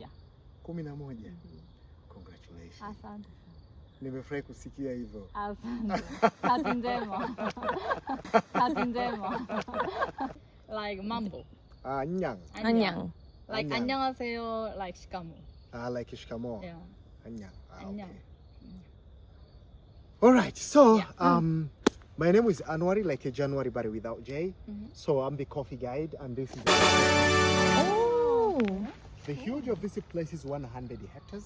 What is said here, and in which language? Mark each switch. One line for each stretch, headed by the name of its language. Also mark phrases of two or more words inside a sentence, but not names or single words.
English: 11. Congratulations.
Swahili: Asante. Nimefurahi kusikia hivyo. Asante. Kazi njema. Kazi njema.
English: Like mambo.
Korean: Anyang. 안녕. Like 안녕. 안녕하세요.
English: Like shikamoo. Like shikamo. Yeah.
Korean: Anyang. 안녕.
English: Okay. All right. So, Yeah. my name is Anwari, like a January, but without J. So I'm the coffee guide, and this is the huge of this place is 100 hectares.